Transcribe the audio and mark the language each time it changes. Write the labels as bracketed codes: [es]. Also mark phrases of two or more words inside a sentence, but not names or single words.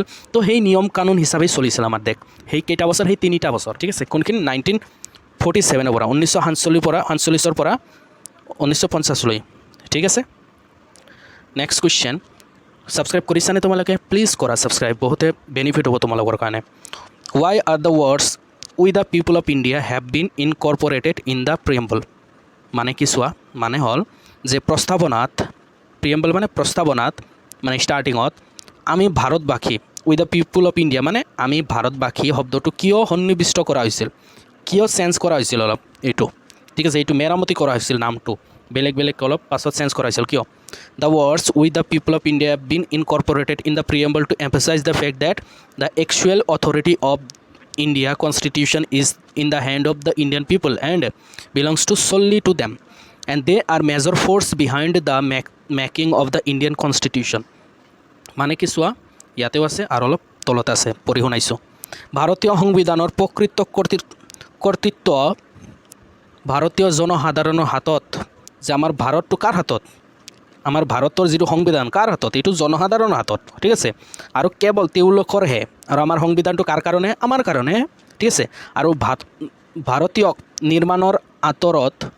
[as] তো সেই নিয়ম কানুন হিচাপে চলিছিল আমাৰ দেশ সেই কেইটা বছৰ, সেই 3টা বছৰ। ঠিক আছে, কোনখিনি 1947 পৰা 1947 পৰা 1950লৈ। ঠিক আছে, [en] next question, [as] ছাবস্ক্ৰাইব কৰিছানে তোমালোকে? প্লিজ কৰা ছাবস্ক্ৰাইব, বহুতে বেনিফিট হ'ব তোমালোকৰ কাৰণে। [en] why are the words we the people of India have been incorporated in the preamble? [as] মানে কি চোৱা, মানে হ'ল যে প্ৰস্তাৱনাত, প্ৰিএম্বল মানে প্ৰস্তাৱনাত, মানে ষ্টাৰ্টিঙত আমি ভাৰতবাসী, [en] we the people of India [as] মানে আমি ভাৰতবাসী শব্দটো কিয় সন্নিৱিষ্ট কৰা হৈছিল, কিয় চেঞ্জ কৰা হৈছিল অলপ এইটো? ঠিক আছে, এইটো মেৰামতি কৰা হৈছিল, নামটো বেলেগ অলপ পাছত চেঞ্জ কৰা হৈছিল কিয়? [en] the words we the people of India have been incorporated in the preamble to emphasize the fact that the actual authority of India Constitution is in the hand of the Indian people and belongs to solely to them. and they are major force behind the making of the Indian Constitution. [as] মানে কি চোৱা ইয়াতেও আছে আৰু অলপ তলত আছে পঢ়ি শুনাইছোঁ ভাৰতীয় সংবিধানৰ প্ৰকৃত কৰ্তৃত্ব ভাৰতীয় জনসাধাৰণৰ হাতত যে আমাৰ ভাৰতটো কাৰ হাতত আমাৰ ভাৰতৰ যিটো সংবিধান কাৰ হাতত এইটো জনসাধাৰণৰ হাতত ঠিক আছে আৰু কেৱল তেওঁলোকৰহে আৰু আমাৰ সংবিধানটো কাৰ কাৰণে আমাৰ কাৰণে ঠিক আছে আৰু ভাৰতীয় নিৰ্মাণৰ আঁতৰত